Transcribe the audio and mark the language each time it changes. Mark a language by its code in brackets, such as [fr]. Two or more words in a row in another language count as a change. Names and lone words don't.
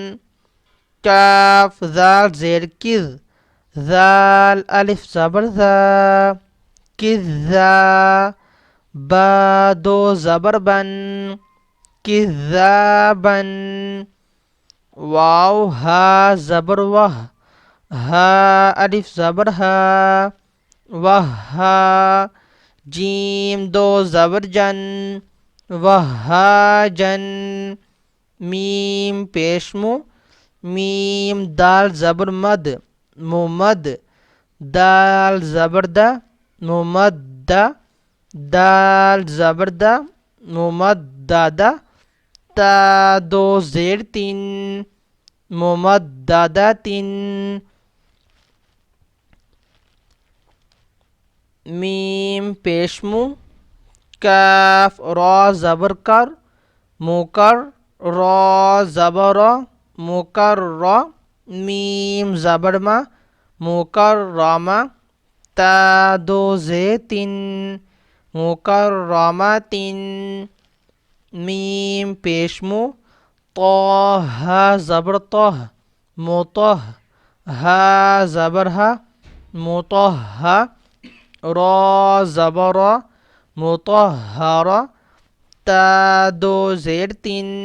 [ur] کاف ذال زیر کذ ذال الف زبر ذا کذا، با دو زبر بن کذابن، واو ہا زبر وہ ہا الف زبر ہا وہا، جیم دو زبر جن وہاجن، میم پیش مو، میم دال زبر مد ممد دال زبر دا ممدہ دال زبر دا ممددہ تا دو زیر تین ممددۃ میم پیش منہ کاف را زبر کر مکر را زبر مکرر میم زبر ما مکرمہ تا دو زیر تین مکرمۃ میم پیش منہ طہ زبر طہ مطہ ہا زبر ہا مطہ را زبر مطہر تا دو زیر تین